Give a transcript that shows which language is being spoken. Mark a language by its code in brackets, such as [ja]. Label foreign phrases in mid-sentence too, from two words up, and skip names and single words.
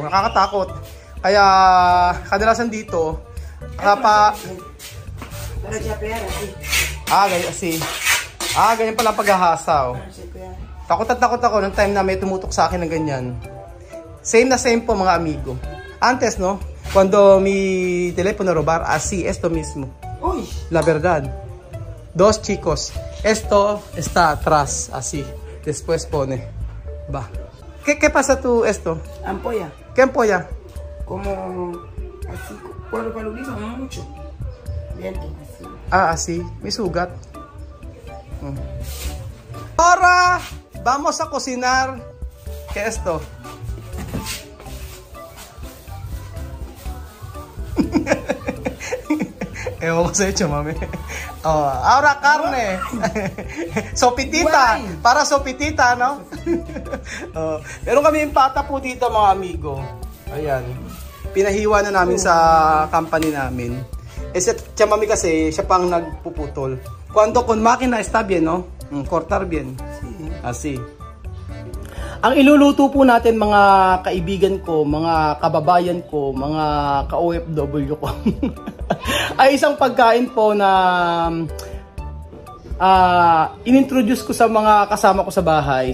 [tl] Nakakatakot. Kaya kadalasan dito, ganyan pala paghahasa. Takot at takot ako ng time na may tumutok sa akin ng ganyan. Same na same po mga amigo. [es] Antes, no? Cuando mi teléfono robar, así, esto mismo. Uy. La verdad. Dos chicos. Esto está atrás, así. Después pone. Va. ¿Qué pasa tú esto? Ampolla. ¿Qué ampolla? Como así, cuando paludismo, no mucho. Viento, así. Ah, así. [tl] May sugat. [es] Ahora, vamos a cocinar. ¿Qué es esto? [tl] Ewan ko sa iyo, mami. [es] Oh, ahora carne. Sopitita. Para sopitita, no? [tl] Oh, meron kami yung pata po dito, mga amigo. Ayan. Pinahiwa na namin sa company namin. Eh, siya mami kasi, siya pang nagpuputol. [es] Cuando con máquina está bien, no? Cortar bien. Así. [tl] Ang iluluto po natin, mga kaibigan ko, mga kababayan ko, mga ka-OFW ko, ay isang pagkain po na inintroduce ko sa mga kasama ko sa bahay.